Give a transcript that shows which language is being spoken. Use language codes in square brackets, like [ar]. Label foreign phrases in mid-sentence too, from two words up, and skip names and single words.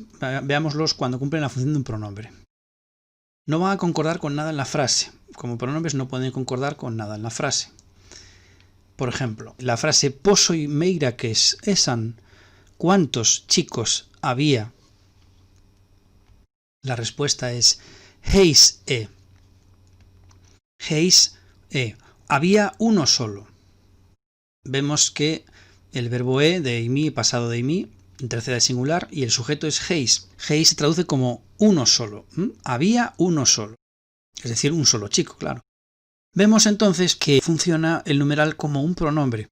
[es] Veámoslos cuando cumplen la función de un pronombre. No van a concordar con nada en la frase. Como pronombres no pueden concordar con nada en la frase. Por ejemplo, la frase [el] πόσοι μείρακες ἦσαν, [es] ¿cuántos chicos había? La respuesta es [el] εἷς ἦν. εἷς ἦν. [es] Había uno solo. Vemos que el verbo e de eimi, pasado de eimi, en tercera de singular, y el sujeto es heis. Heis se traduce como uno solo. Había uno solo. Es decir, un solo chico, claro. Vemos entonces que funciona el numeral como un pronombre.